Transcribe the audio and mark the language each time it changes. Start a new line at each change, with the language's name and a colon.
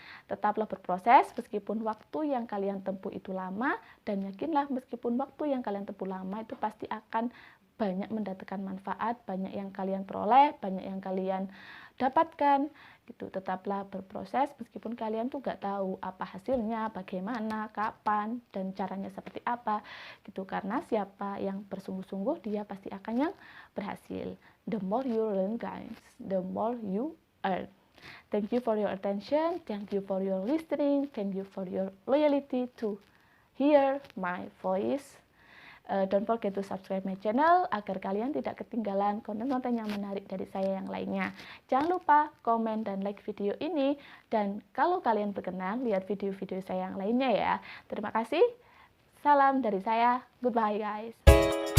Indonesian: Tetaplah berproses meskipun waktu yang kalian tempuh itu lama, dan yakinlah meskipun waktu yang kalian tempuh lama itu pasti akan banyak mendatangkan manfaat, banyak yang kalian peroleh, banyak yang kalian dapatkan gitu. Tetaplah berproses meskipun kalian tuh gak tahu apa hasilnya, bagaimana, kapan, dan caranya seperti apa gitu. Karena siapa yang bersungguh-sungguh dia pasti akan yang berhasil.
English: The more you learn guys, the more you earn. Thank you for your attention, thank you for your listening, thank you for your loyalty to hear my voice. Don't forget to subscribe my channel
Indonesian: agar kalian tidak ketinggalan konten-konten yang menarik dari saya yang lainnya. Jangan lupa komen dan like video ini, dan kalau kalian berkenan lihat video-video saya yang lainnya ya. Terima kasih. Salam dari saya.
English: Goodbye guys.